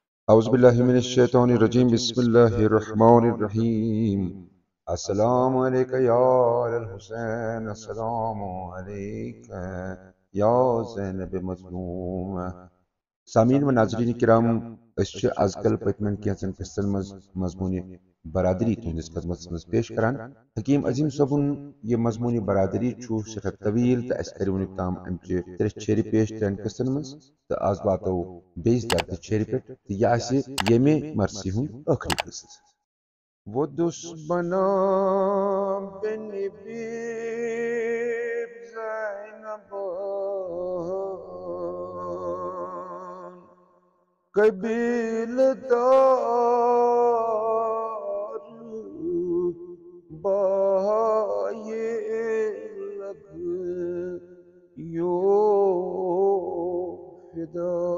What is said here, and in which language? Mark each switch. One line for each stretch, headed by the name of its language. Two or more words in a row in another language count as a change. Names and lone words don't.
Arabic: أعوذ بالله من الشيطان الرجيم بسم الله الرحمن الرحيم السلام عليك يا آل الحسين السلام عليك يا زينب مظلومة
Kashmiri: سامعین و ناظرین کرام أسۍ چھِ آزکل پٔتمٮ۪ن کینٛژن قٕصن منٛز مضموٗنہِ برادری تُہنٛدِس خدمتس منٛز پیش کران حکیٖم عظیٖم صٲبُن یہِ مضموٗنہِ برادری چھُ سٮ۪ٹھاہ طویٖل تہٕ اَسہِ کَرِ وُنیُک تام اَمچہِ ترٛےٚ چھیرِ پیش ترٛٮ۪ن قٕصن منٛز تہٕ آز واتو بیٚیِس دردِ چھیرِ پٮ۪ٹھ تہٕ یہِ آسہِ ییٚمہِ مرثی ہُنٛد ٲخری قٕصہٕ وہ دُشمنا بِنِ بیٖب زینب قبیلہ دار بایے لگ یو فدا